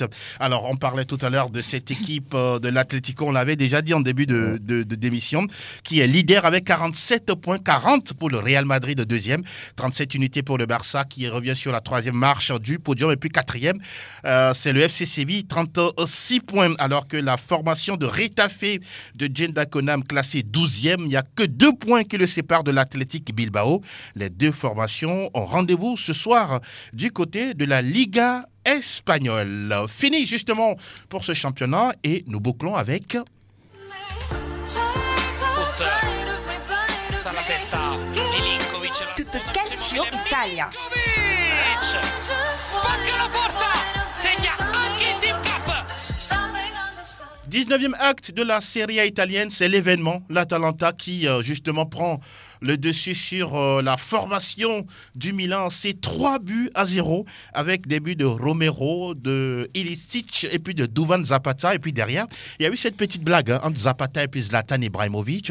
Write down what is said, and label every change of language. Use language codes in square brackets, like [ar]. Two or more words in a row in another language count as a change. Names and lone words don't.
[fr] Alors, on parlait tout à l'heure de cette équipe de l'Atlético, on l'avait déjà dit en début d'émission, qui est leader avec 47 points, 40 pour le Real Madrid de deuxième, 37 unités pour le Barça qui revient sur la troisième marche du podium, et puis quatrième, c'est le FC Séville, 36 points, alors que la formation de Retafe de Jenda Konam classée 12e, il n'y a que 2 points qui le séparent de l'Athletic Bilbao. Les deux formations ont rendez-vous ce soir du côté de la Liga espagnole. Fini justement pour ce championnat et nous bouclons avec... Tutto Calcio Italia. [it] Spacca la porta, segna anche il Team Cup. [fr] 19e acte de la Serie A italienne, c'est l'événement, l'Atalanta qui justement prend le dessus sur la formation du Milan. C'est 3-0 avec des buts de Romero, de Ilicic et puis de Duvan Zapata. Et puis derrière, il y a eu cette petite blague entre Zapata et puis Zlatan Ibrahimovic.